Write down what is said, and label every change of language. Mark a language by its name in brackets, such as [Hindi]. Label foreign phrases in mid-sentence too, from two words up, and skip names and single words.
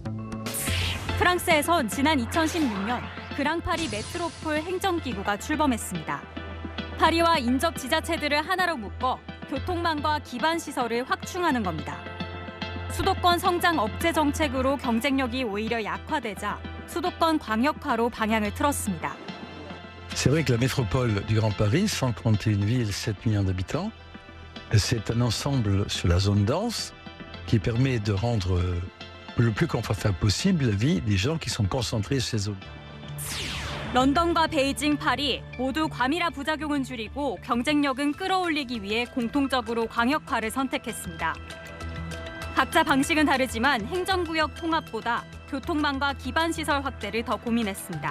[Korean] 프랑스에선 지난 2016년 그랑파리 메트로폴 행정기구가 출범했습니다. 파리와 인접 지자체들을 하나로 묶어 교통망과 기반시설을 확충하는 겁니다. 수도권 성장 억제 정책으로 경쟁력이 오히려 약화되자 수도권 광역화로 방향을 틀었습니다. [French] C'est vrai que la métropole du Grand Paris, 131 villes, 7 millions d'habitants, c'est un ensemble sur la zone dense qui permet de rendre le plus confortable possible la vie des gens qui sont concentrés sur ces zones. [Korean] 런던과 베이징, 파리 모두 과밀화 부작용은 줄이고 경쟁력은 끌어올리기 위해 공통적으로 광역화를 선택했습니다. 각자 방식은 다르지만 행정구역 통합보다 교통망과 기반시설 확대를 더 고민했습니다.